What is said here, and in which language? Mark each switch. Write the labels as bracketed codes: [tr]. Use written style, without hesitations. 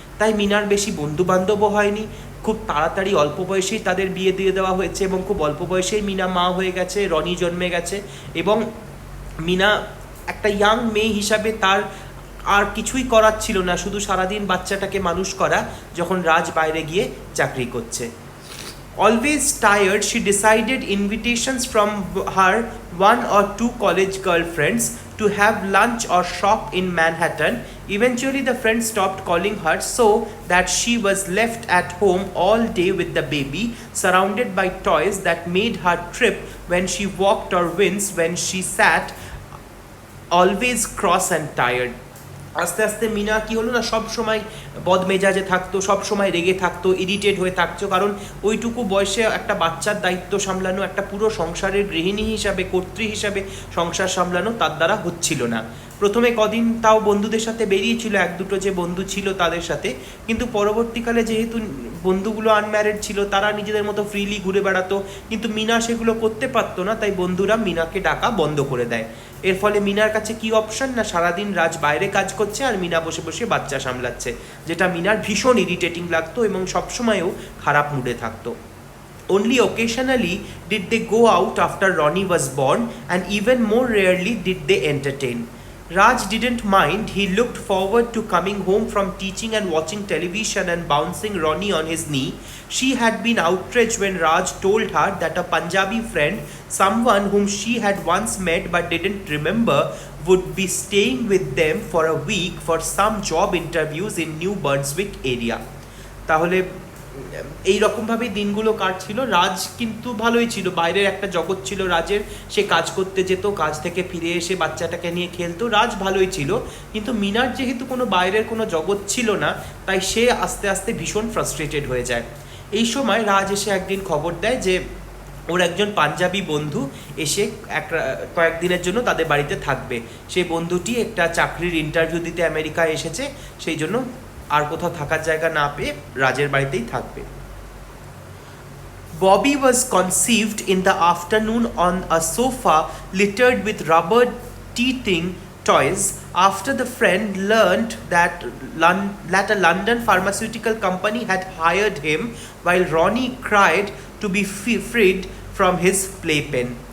[bn] তাই মিনার বেশি বন্ধু বান্ধবও হয়নি, খুব তাড়াতাড়ি অল্প বয়সেই তাদের বিয়ে দিয়ে দেওয়া হয়েছে এবং খুব অল্প বয়সেই মিনা মা হয়ে গেছে, রনি জন্মে গেছে এবং মিনা একটা ইয়াং মেয়ে হিসাবে তার আর কিছুই করার ছিল না, শুধু সারাদিন বাচ্চাটাকে মানুষ করা, যখন রাজ বাইরে গিয়ে চাকরি করছে। [en] Always tired, she decided invitations from her 1 or 2 college girlfriends to have lunch or shop in Manhattan. Eventually the friends stopped calling her, so that she was left at home all day with the baby, surrounded by toys that made her trip when she walked or wince when she sat, always cross and tired. [bn] আস্তে আস্তে মিনা কি হলো না, সব সময় বদমেজাজে থাকতো, সব সময় রেগে থাকতো, ইরিটেট হয়ে থাকতো, কারণ ওইটুকু বয়সে একটা বাচ্চার দায়িত্ব সামলানো, একটা পুরো সংসারের গৃহিণী হিসাবে, কর্ত্রী হিসাবে সংসার সামলানো তার দ্বারা হচ্ছিল না। প্রথমে কদিন তাও বন্ধুদের সাথে বেরিয়েছিল, এক দুটো যে বন্ধু ছিল তাদের সাথে, কিন্তু পরবর্তীকালে যেহেতু বন্ধুগুলো আনম্যারিড ছিল, তারা নিজেদের মতো ফ্রিলি ঘুরে বেড়াতো, কিন্তু মিনা সেগুলো করতে পারতো না, তাই বন্ধুরা মিনাকে ডাকা বন্ধ করে দেয়। এর ফলে মিনার কাছে কি অপশন, না সারাদিন রাজ বাইরে কাজ করছে আর মিনা বসে বসে বাচ্চা সামলাচ্ছে, যেটা মিনার ভীষণ ইরিটেটিং লাগতো এবং সবসময়ও খারাপ মুডে থাকতো। [en] Only occasionally did they go out after Ronnie was born, and even more rarely did they entertain. Raj didn't mind. He looked forward to coming home from teaching and watching television and bouncing Ronnie on his knee. She had been outraged when Raj told her that a Punjabi friend, someone whom she had once met but didn't remember, would be staying with them for a week for some job interviews in New Brunswick area. [bn] তাহলে এই রকমভাবেই দিনগুলো কাটছিল। রাজ কিন্তু ভালোই ছিল, বাইরের একটা জগৎ ছিল রাজের, সে কাজ করতে যেত, কাজ থেকে ফিরে এসে বাচ্চাটাকে নিয়ে খেলতো, রাজ ভালোই ছিল। কিন্তু মিনার যেহেতু কোনো বাইরের কোনো জগৎ ছিল না, তাই সে আস্তে আস্তে ভীষণ ফ্রাস্ট্রেটেড হয়ে যায়। এই সময় রাজ এসে একদিন খবর দেয় যে ওর একজন পাঞ্জাবি বন্ধু এসে কয়েকদিনের জন্য তাদের বাড়িতে থাকবে। সেই বন্ধুটি একটা চাকরির ইন্টারভিউ দিতে আমেরিকায় এসেছে, সেই জন্য আর কোথাও থাকার জায়গা না পেয়ে রাজের বাড়িতেই থাকবে। [en] Bobby was conceived in the afternoon on a sofa littered with rubber teething toys after the friend learned that a London pharmaceutical company had hired him while Ronnie cried to be freed from his playpen.